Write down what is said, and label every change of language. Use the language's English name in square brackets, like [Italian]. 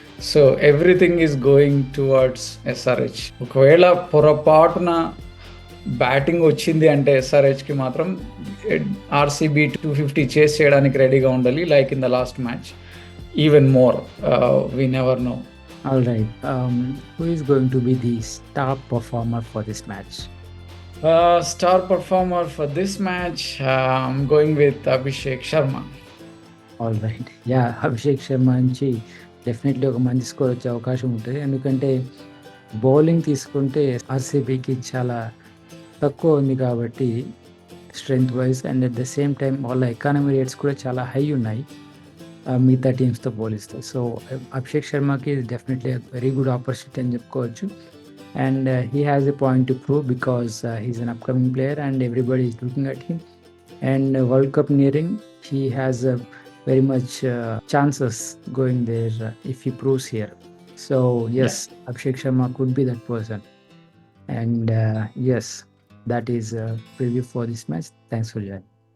[Telugu] So [English] Everything is going towards SRH. [Telugu] ఒకవేళ పొరపాటున batting వచ్చింది అంటే ఎస్ఆర్హెచ్కి మాత్రం ఆర్సీబీ 250 చేస్ చేయడానికి రెడీగా ఉండాలి, [English] Like in the last match. Even more, we never know. All right. Who is going to be the star performer for this match? Star performer for this match, I'm going with Abhishek Sharma. All right. [Telugu] Yeah, Abhishek Sharma నుంచి definitely ఒక మంచి score వచ్చే అవకాశం ఉంటుంది. ఎందుకంటే bowling తీసుకుంటే ఆర్సీబీకి చాలా తక్కువ ఉంది కాబట్టి strength wise, [English] and at the same time [Telugu] వాళ్ళ ఎకానమీ రేట్స్ కూడా చాలా హై ఉన్నాయి మిగతా టీమ్స్తో పోలిస్తే. So Abhishek శర్మకి definitely [English] very good opportunity [Telugu] అని చెప్పుకోవచ్చు. [English] And he has a point to prove because he's an upcoming player and everybody is looking at him. And world cup nearing, he has very much chances going there if he proves here. So yes, yeah. Abhishek Sharma could be that person. And yes, that is a preview for this match. Thanks for joining.